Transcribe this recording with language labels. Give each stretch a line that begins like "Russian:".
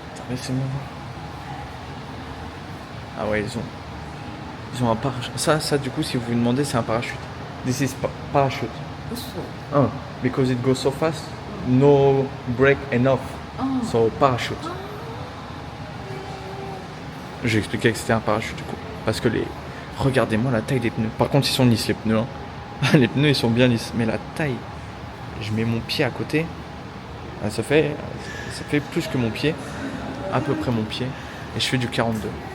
French: Laissez-moi voir. Ah ouais, ils ont un parachute. Ça du coup, si vous vous demandez, c'est un parachute.
English: This is parachute. Oh, because it goes so fast, no brake enough. So parachute.
French: J'ai expliqué que c'était un parachute du coup. Parce que regardez-moi la taille des pneus. Par contre, ils sont lisses les pneus. Hein. Les pneus, ils sont bien lisses. Mais la taille, je mets mon pied à côté. Ça fait plus que mon pied. À peu près mon pied. Et je fais du 42.